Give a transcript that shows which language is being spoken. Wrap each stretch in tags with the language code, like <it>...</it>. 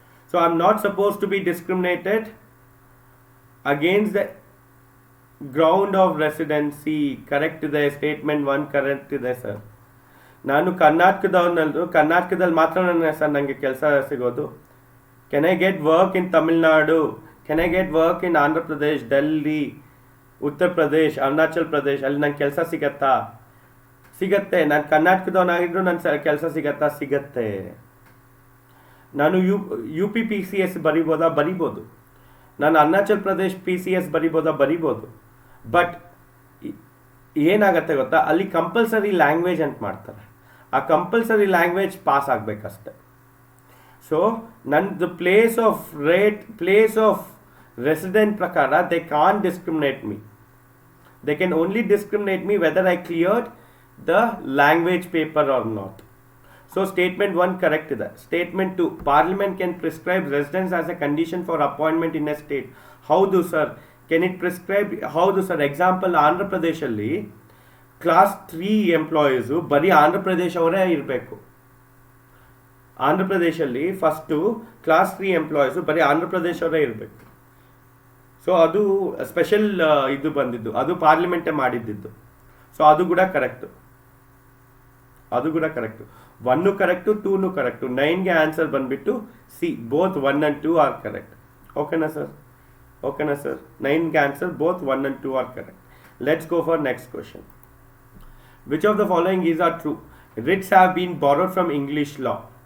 <en>So I am not supposed to be discriminated against the ground of residency.</en> <kn>Correct ಇದೆ, statement 1 correct ಇದೆ sir. ನಾನು ಕರ್ನಾಟಕದಲ್ಲಿ ಮಾತ್ರ sir ನನಗೆ ಕೆಲಸ ಸಿಗೋದು.</kn> <en>Can I get work in Tamil Nadu? Can I get work in Andhra Pradesh, Delhi, Uttar Pradesh, Arunachal Pradesh?</en> <kn>ಅಲ್ಲಿ ನಂಗೆ ಕೆಲಸ ಸಿಗತ್ತಾ? ಸಿಗತ್ತೆ. ನಾನು ಕರ್ನಾಟಕದವನಾಗಿದ್ರು ನನ್ನ ಕೆಲಸ ಸಿಗತ್ತಾ? ಸಿಗತ್ತೆ. ನಾನು ಯು ಪಿ PCS ಬರಿಬೋದಾ? ಬರಿಬೋದು. ನಾನು ಅರುಣಾಚಲ್ ಪ್ರದೇಶ್ PCS ಬರಿಬೋದಾ? ಬರಿಬೋದು. ಬಟ್ ಏನಾಗತ್ತೆ ಗೊತ್ತಾ, ಅಲ್ಲಿ ಕಂಪಲ್ಸರಿ ಲ್ಯಾಂಗ್ವೇಜ್ ಅಂತ ಮಾಡ್ತಾರೆ. ಆ ಕಂಪಲ್ಸರಿ ಲ್ಯಾಂಗ್ವೇಜ್ ಪಾಸ್ ಆಗಬೇಕಷ್ಟೆ. ಸೊ ನನ್ನದು</kn> <en>place of resident</en> <kn>ಪ್ರಕಾರ</kn> <en>They can discriminate me. They can only discriminate me whether I cleared the language paper or not. So statement 1 correct</en> <kn>ಇದೆ.</kn> <en>Statement 2, Parliament can prescribe residence as a condition for appointment in a state.</en> <kn>ಹೌದು sir,</kn> <en>can it prescribe?</en> <kn>ಹೌದು sir. Example, Andhra ಪ್ರದೇಶಲ್ಲಿ class 3 employees ಬರೀ ಆಂಧ್ರ ಪ್ರದೇಶ ಅವರೇ ಇರಬೇಕು. Andhra ಪ್ರದೇಶಲ್ಲಿ first class 3 employees ಬರೀ ಆಂಧ್ರ ಪ್ರದೇಶ ಅವರೇ ಇರಬೇಕು. So ಅದು ಸ್ಪೆಷಲ್ ಇದು ಬಂದಿದ್ದು, ಅದು ಪಾರ್ಲಿಮೆಂಟೇ ಮಾಡಿದ್ದಿದ್ದು. ಸೊ ಅದು ಕೂಡ ಕರೆಕ್ಟು. 1 correct, 2 correct. 9ಗೆ ಆನ್ಸರ್ ಬಂದ್ಬಿಟ್ಟು C,</kn> <en>Both 1 and 2 are correct.</en> <kn>ಓಕೆನಾ sir? 9ಗೆ answer</kn> <en>Both 1 and 2 are correct. Let's go for next question. Which of the following is are true? Writs have been borrowed from English law.</en>